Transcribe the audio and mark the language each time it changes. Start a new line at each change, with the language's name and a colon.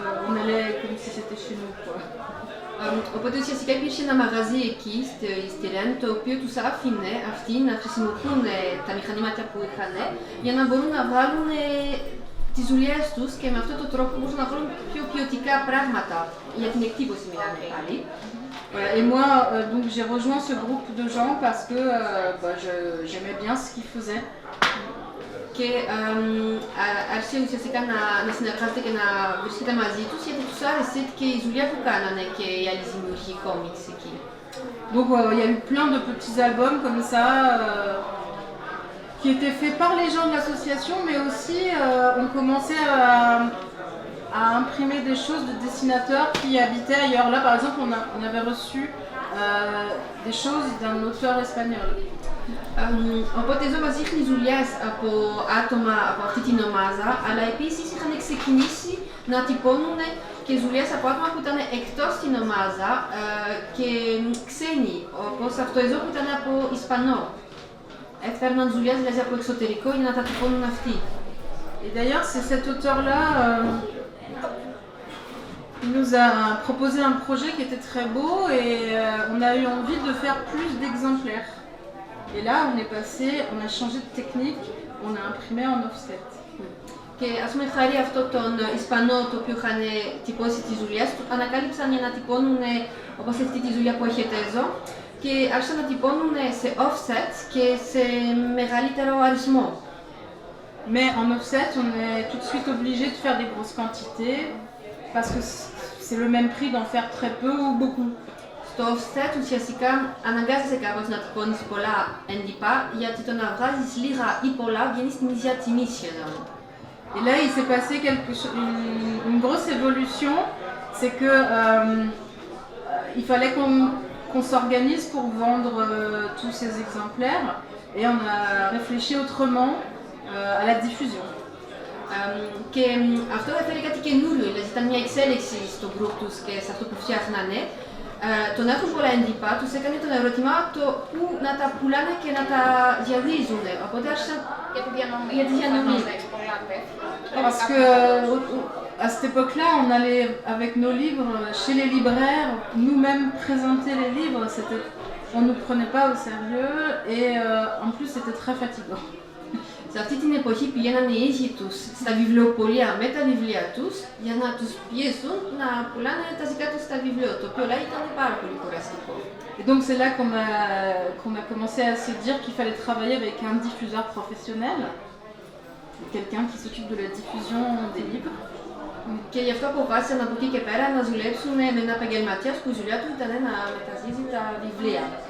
French: On allait comme si c'était chez nous, quoi.
Greek: Οπότε ουσιαστικά υπήρχε ένα μαγαζί εκεί στη Ρεν το οποίο τους άφηνε αυτοί να χρησιμοποιούν τα μηχανήματα που είχαν για να μπορούν να βγάλουν τις δουλειές τους και με αυτόν τον τρόπο μπορούσαν να βγάλουν πιο ποιοτικά πράγματα για την εκτύπωση μιλάμε πάλι.
French: Voilà. Et moi, donc j'ai rejoint ce groupe de gens parce que j'aimais bien ce qu'ils faisaient.
Greek: Και άρχισε ουσιαστικά να συνεργάζεται και να βρίσκεται μαζί τους γιατί τους άρεσε και η δουλειά που κάνανε και οι άλλοι δημιουργοί κόμιξ εκεί.
French: Donc il y a eu plein de petits albums comme ça qui étaient faits par les gens de l'association, mais aussi on commençait à imprimer des choses de dessinateurs qui habitaient ailleurs. Là par exemple on avait reçu des choses d'un auteur espagnol.
Greek: Οπότε εδώ μας δείχνει δουλειές από άτομα από αυτή την ομάδα, αλλά επίσης είχαν ξεκινήσει να τυπώνουν και δουλειές από άτομα που ήταν εκτός την ομάδα και ξένοι, όπως αυτό εδώ που ήταν από Ισπανό. Έφερναν δουλειές δηλαδή από εξωτερικό για να τα τυπώνουν αυτοί.
French: Et d'ailleurs c'est cet auteur-là qui nous a proposé un projet qui était très beau et on a eu envie de faire plus d'exemplaires. Et là, on a changé de technique, on a imprimé en offset.
Greek: Και ας πούμε χάρη αυτό τον Ισπανό το οποίο είχαν τυπώσει τις δουλειές του, ανακάλυψαν για να τυπώνουν όπως αυτή τη δουλειά που έχετε εδώ και άρχισαν να τυπώνουν σε offset και σε μεγαλύτερο αριθμό.
French: Mais en offset, on est tout de suite obligé de faire des grosses quantités parce que c'est le même prix d'en faire très peu ou beaucoup.
Greek: Στο offset ουσιαστικά αναγκάζεσαι κάπως να τυπώνεις πολλά έντυπα γιατί το να βγάζεις λίγα ή πολλά βγαίνει στην ίδια τιμή σχεδόν.
French: Et là, il s'est passé une grosse évolution, c'est que il fallait qu'on s'organise pour vendre tous ces exemplaires et on a réfléchi autrement à la diffusion.
Greek: Και αυτό έφερε κάτι καινούριο, δηλαδή ήταν μια εξέλιξη στο group τους και σε αυτό που φτιάχνανε. Το να έχουν πολλά έντυπα τους έκανε τον ερώτημα το πού να τα πουλάνε και να τα διαδίδουν. Οπότε άρχισαν Για τη διανομή.
French: Parce que à cette époque-là, on allait avec nos livres chez les libraires, nous-mêmes présenter les livres. On ne nous prenait pas au sérieux et en plus c'était très fatigant.
Greek: Σε αυτή την εποχή πηγαίναν οι ίδιοι τους στα βιβλιοπωλεία με τα βιβλία τους για να τους πιέσουν να πουλάνε τα δικά τους στα βιβλίο, το οποίο όλα ήταν πάρα πολύ κουραστικό.
French: Et donc c'est là qu'on a commencé à se dire qu'il fallait travailler avec un diffuseur professionnel. quelqu'un qui s'occupe de la diffusion des livres.
Greek: Και γι' αυτό αποφάσισαν από εκεί και πέρα να δουλέψουν με έναν επαγγελματίας που η δουλειά του ήταν να μεταδίδει τα βιβλία.